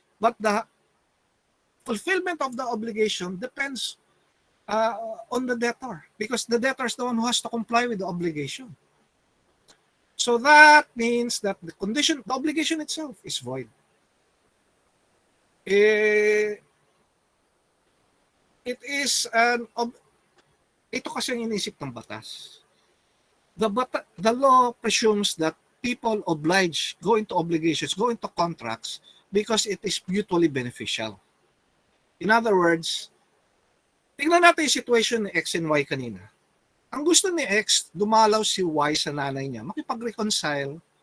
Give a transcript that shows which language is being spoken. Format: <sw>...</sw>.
<en>But the fulfillment of the obligation depends on the debtor because the debtor is the one who has to comply with the obligation. So that means that the obligation itself is void. It is</en> <tl>ito kasi ang inisip ng batas.</tl> <en>The law presumes that people go into obligations, go into contracts because it is mutually beneficial. In other words,</en> <tl>tingnan natin yung situation ni X and Y kanina. Ang gusto ni X, dumalaw si Y sa nanay niya, makipag-reconcile</tl>